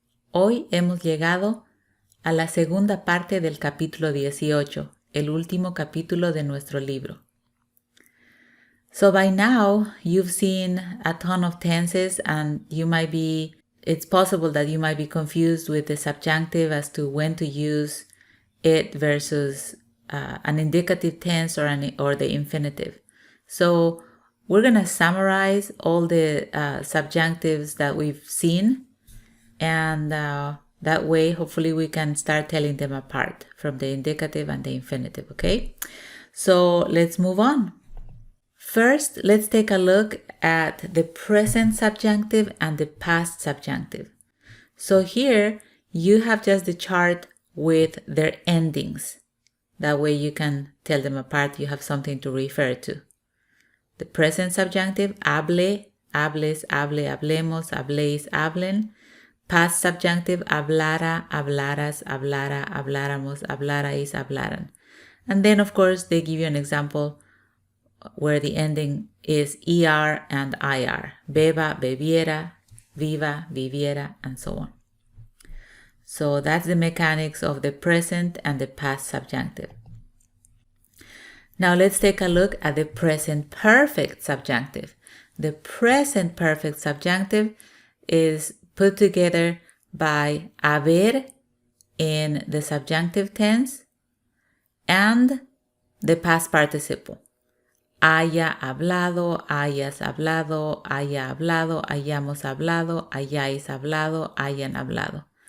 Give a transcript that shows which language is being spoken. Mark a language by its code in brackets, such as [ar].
[es] Hoy hemos llegado a la segunda parte del capítulo 18, el último capítulo de nuestro libro. [en] So by now, you've seen a ton of tenses and it's possible that you might be confused with the subjunctive as to when to use it versus an indicative tense or the infinitive. So we're going to summarize all the subjunctives that we've seen, and that way hopefully we can start telling them apart from the indicative and the infinitive, okay? So let's move on. First, let's take a look at the present subjunctive and the past subjunctive. So here you have just the chart with their endings. That way you can tell them apart. You have something to refer to. The present subjunctive, [es] hable, hables, hable, hablemos, habléis, hablen. [en] Past subjunctive, [es] hablara, hablaras, hablara, habláramos, hablarais, hablaran. [en] And then, of course, they give you an example where the ending is er and ir. [es] Beba, bebiera, viva, viviera, and so on. [en] So that's the mechanics of the present and the past subjunctive. Now let's take a look at the present perfect subjunctive. The present perfect subjunctive is put together by haber in the subjunctive tense and the past participle. [es] Haya hablado, hayas hablado, haya hablado, hayamos hablado, hayáis hablado, hayan hablado.